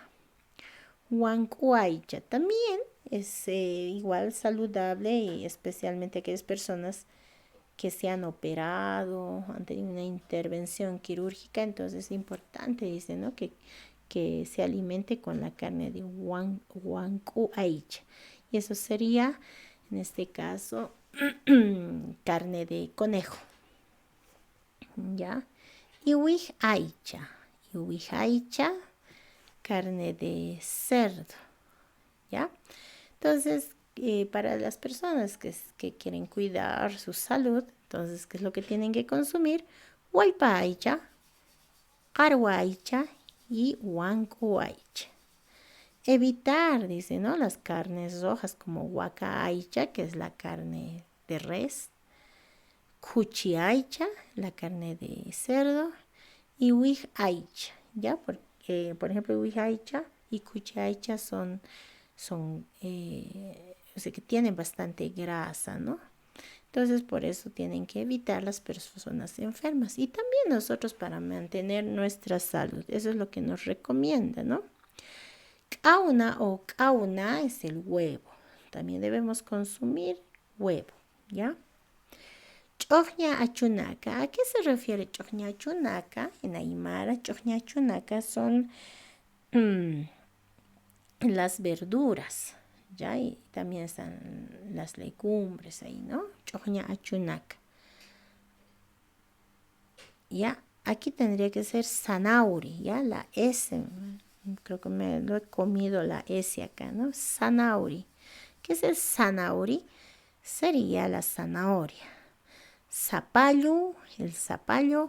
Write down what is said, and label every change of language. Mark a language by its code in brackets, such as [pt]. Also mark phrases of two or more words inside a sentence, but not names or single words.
[ay] Huancu aicha [es] también es igual saludable y especialmente aquellas personas que se han operado, han tenido una intervención quirúrgica, entonces es importante, dice, ¿no? Que se alimente con la carne de [ay] huancu aicha. [es] Y eso sería, en este caso, carne de conejo. ¿Ya? [ay] Iwij aicha. Iwij aicha, [es] carne de cerdo. ¿Ya? Entonces, para las personas que quieren cuidar su salud, entonces, ¿qué es lo que tienen que consumir? [ay] Huaypa aicha, carwa aicha y huancu aicha. [es] Evitar, dice, ¿no? Las carnes rojas como [ay] huaca aicha, [es] que es la carne de res, [ay] cuchi aicha, [es] la carne de cerdo, y [ay] huij aicha, [es] ¿ya? Porque, por ejemplo, [ay] huij aicha [es] y [ay] cuchi aicha [es] son o sea, que tienen bastante grasa, ¿no? Entonces, por eso tienen que evitar las personas enfermas. Y también nosotros para mantener nuestra salud. Eso es lo que nos recomienda, ¿no? [ay] Kauna o kauna [es] es el huevo. También debemos consumir huevo, ¿ya? [ay] Chojña achunaka. [es] ¿A qué se refiere [ay] chojña achunaka? [es] En aymara, [ay] chojña achunaka [es] son las verduras, ¿ya? Y también están las legumbres ahí, ¿no? [ay] Chojña achunaka. [es] ¿Ya? Aquí tendría que ser zanauri, ¿ya? La S, creo que me lo he comido la S acá, ¿no? Zanauri. ¿Qué es el zanauri? Sería la zanahoria. Zapallo, el zapallo.